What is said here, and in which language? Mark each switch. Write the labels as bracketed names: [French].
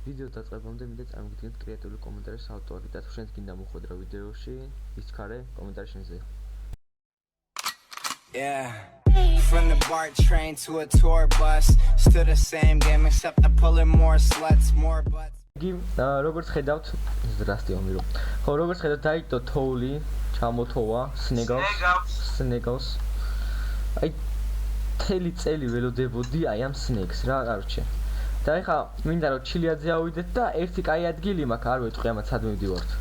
[Georgian] ვიდეო დაწყებამდე მინდა წარმოგიდგენთ კრეატიული კომენტარის ავტორი და თუ შენს გინდა მოხვედრა ვიდეოში ისჩქარე კომენტარი შენზე. [English] Yeah, from the BART train to a tour bus, still the same game except I'm pulling more sluts, more butts. [Georgian] როგორც ხედავთ, ზრასტი ომირო. ხო, როგორც ხედავთ, დაიწყო თოვლი, ჩამოთოვა, სნეგავს. აი, თელი წელი ველოდებოდი აი ამ სნეგს რა, კაროჩე. და ეხა მინდა რომ ჩილიაძე ავიდეთ და ერთი კაი ადგილი მაქვს, არ ვეტყვი ამათ სად მივდივართ.